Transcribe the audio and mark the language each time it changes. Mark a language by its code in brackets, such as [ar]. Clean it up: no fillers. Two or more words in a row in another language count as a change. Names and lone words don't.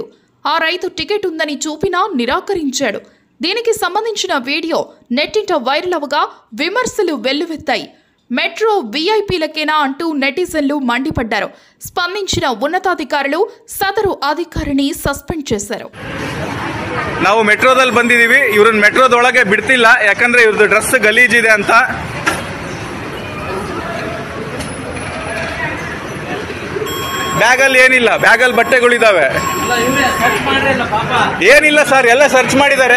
[te] ఆ రైతు టికెట్ ఉందని చూపినా నిరాకరించాడు. దీనికి సంబంధించిన వీడియో నెట్టింట వైరల్ అవగా విమర్శలు వెల్లువెత్తాయి. మెట్రో వీఐపీలకేనా అంటూ నెటిజన్లు మండిపడ్డారు. స్పందించిన ఉన్నతాధికారులు సదరు అధికారిని సస్పెండ్ చేశారు. [kn] ನಾವು ಮೆಟ್ರೋದಲ್ಲಿ ಬಂದಿದ್ದೀವಿ. ಇವ್ರನ್ನ ಮೆಟ್ರೋದೊಳಗೆ ಬಿಡ್ತಿಲ್ಲ, ಯಾಕಂದ್ರೆ ಇವ್ರದ್ದು ಡ್ರೆಸ್ ಗಲೀಜಿದೆ ಅಂತ. ಬ್ಯಾಗಲ್ಲಿ ಏನಿಲ್ಲ, ಬ್ಯಾಗಲ್ಲಿ ಬಟ್ಟೆಗಳಿದಾವೆ. ಏನಿಲ್ಲ ಸರ್, ಎಲ್ಲ ಸರ್ಚ್ ಮಾಡಿದ್ದಾರೆ.